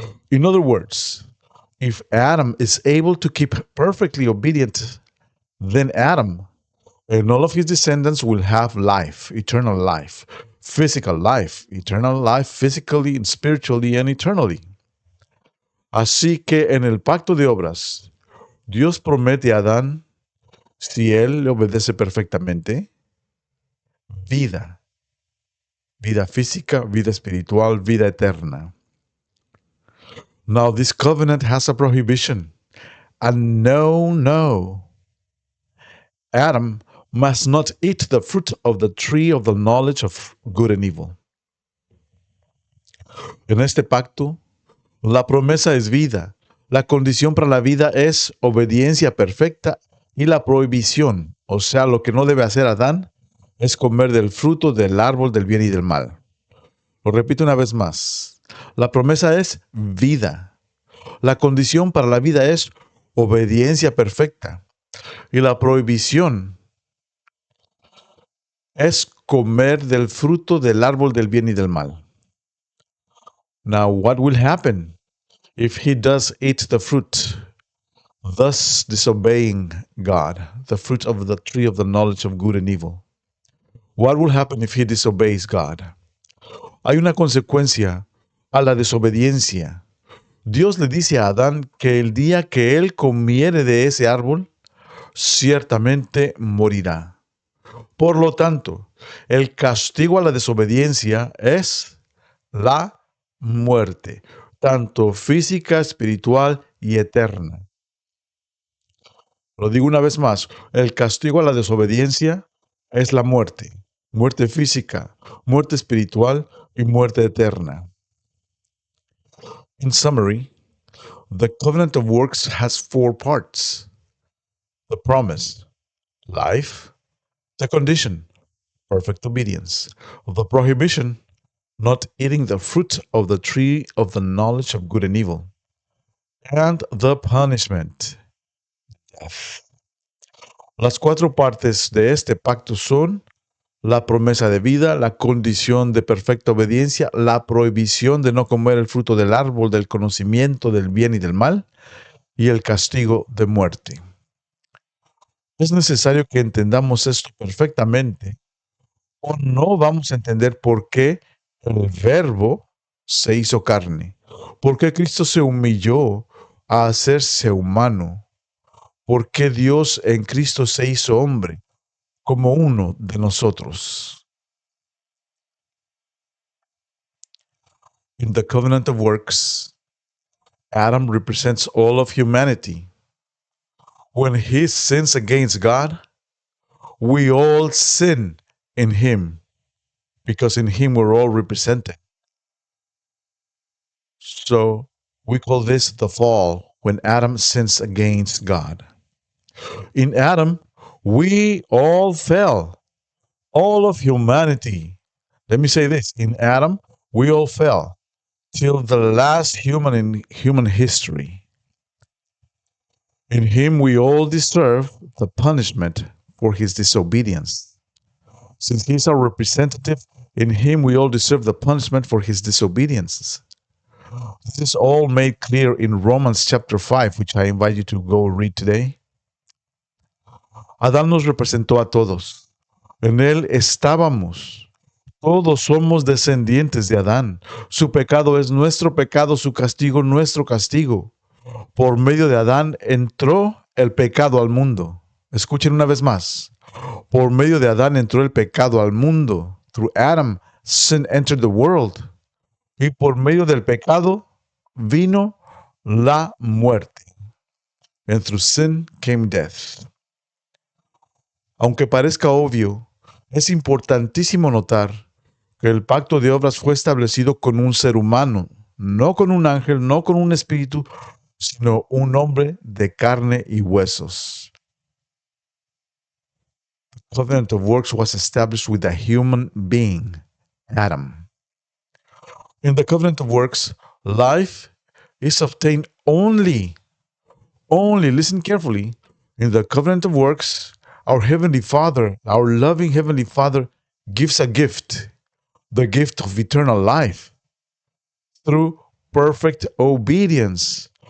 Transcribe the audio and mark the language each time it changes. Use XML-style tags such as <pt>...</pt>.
<en>In other words, if Adam is able to keep perfectly obedient, then Adam and all of his descendants will have life, eternal life, physical life, eternal life, physically and spiritually and eternally.</en> <es>Así que en el pacto de obras, Dios promete a Adán, si él le obedece perfectamente, vida, vida física, vida espiritual, vida eterna.</es> <en>Now this covenant has a prohibition, a no Adam must not eat the fruit of the tree of the knowledge of good and evil.</en> <es>En este pacto, la promesa es vida. La condición para la vida es obediencia perfecta y la prohibición, o sea, lo que no debe hacer Adán es comer del fruto del árbol del bien y del mal. Lo repito una vez más. La promesa es vida. La condición para la vida es obediencia perfecta. Y la prohibición es comer del fruto del árbol del bien y del mal.</es> <en>Now, what will happen if he does eat the fruit, thus disobeying God, the fruit of the tree of the knowledge of good and evil? What will happen if he disobeys God?</en> <es>Hay una consecuencia a la desobediencia. Dios le dice a Adán que el día que él comiere de ese árbol, ciertamente morirá. Por lo tanto, el castigo a la desobediencia es la muerte, tanto física, espiritual y eterna. Lo digo una vez más, el castigo a la desobediencia es la muerte, muerte física, muerte espiritual y muerte eterna.</es> <en>In summary, the covenant of works has 4 parts. The promise, life; the condition, perfect obedience; the prohibition, not eating the fruit of the tree of the knowledge of good and evil; and the punishment, death.</en> <es>Las 4 partes de este pacto son la promesa de vida, la condición de perfecta obediencia, la prohibición de no comer el fruto del árbol del conocimiento del bien y del mal, y el castigo de muerte. Es necesario que entendamos esto perfectamente, o no vamos a entender por qué el Verbo se hizo carne, por qué Cristo se humilló a hacerse humano, por qué Dios en Cristo se hizo hombre, como uno de nosotros.</es> <en>In the covenant of works, Adam represents all of humanity. When he sins against God, we all sin in him, because in him we're all represented. So we call this the fall, when Adam sins against God. In Adam, we all fell, all of humanity. Let me say this, in Adam, we all fell, till the last human in human history. In him we all deserve the punishment for his disobedience. Since he is our representative, in him we all deserve the punishment for his disobedience. This is all made clear in Romans chapter 5, which I invite you to go read today.</en> <es>Adán nos representó a todos. En él estábamos. Todos somos descendientes de Adán. Su pecado es nuestro pecado, su castigo nuestro castigo. Por medio de Adán entró el pecado al mundo. Escuchen una vez más. Por medio de Adán entró el pecado al mundo.</es> <en>Through Adam, sin entered the world.</en> <es>Y por medio del pecado vino la muerte.</es> <en>And through sin came death.</en> <es>Aunque parezca obvio, es importantísimo notar que el pacto de obras fue establecido con un ser humano, no con un ángel, no con un espíritu, sino un hombre de carne y huesos.</es> <en>The covenant of works was established with a human being, Adam. In the covenant of works, life is obtained only, listen carefully, in the covenant of works, our Heavenly Father, our loving Heavenly Father, gives a gift, the gift of eternal life, through perfect obedience.</en>